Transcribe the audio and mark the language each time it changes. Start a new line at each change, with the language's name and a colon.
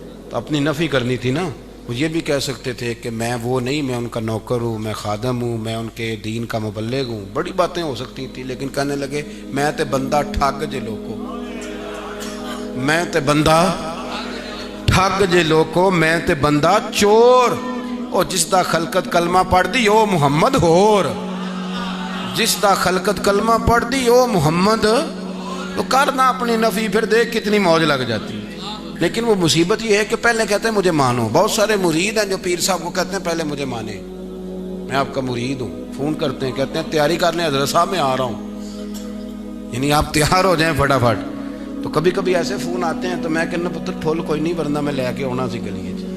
Urdu: تو اپنی نفی کرنی تھی نا. وہ یہ بھی کہہ سکتے تھے کہ میں وہ نہیں، میں ان کا نوکر ہوں، میں خادم ہوں، میں ان کے دین کا مبلغ ہوں. بڑی باتیں ہو سکتی تھیں، لیکن کہنے لگے
Punjabi: میں تے بندہ ٹھگ جے لوکو، میں تے بندہ ٹھگ جے لوکو، میں تے بندہ چور. اور جس دا خلقت کلمہ پڑھ دی او محمد ہور، جس دا خلقت کلمہ پڑھ دی او محمد.
Urdu: تو کرنا اپنی نفی، پھر دیکھ کتنی موج لگ جاتی. لیکن وہ مصیبت یہ ہے کہ پہلے کہتے ہیں مجھے مانو. بہت سارے مرید ہیں جو پیر صاحب کو کہتے ہیں پہلے مجھے مانے، میں آپ کا مرید ہوں. فون کرتے ہیں کہتے ہیں تیاری کر لیں حضرت صاحب میں آ رہا ہوں، یعنی آپ تیار ہو جائیں فٹافٹ. تو کبھی کبھی ایسے فون آتے ہیں تو
Punjabi: میں کہنا پتر پھول کوئی نہیں، ورنہ میں لے کے ہونا سی گلی.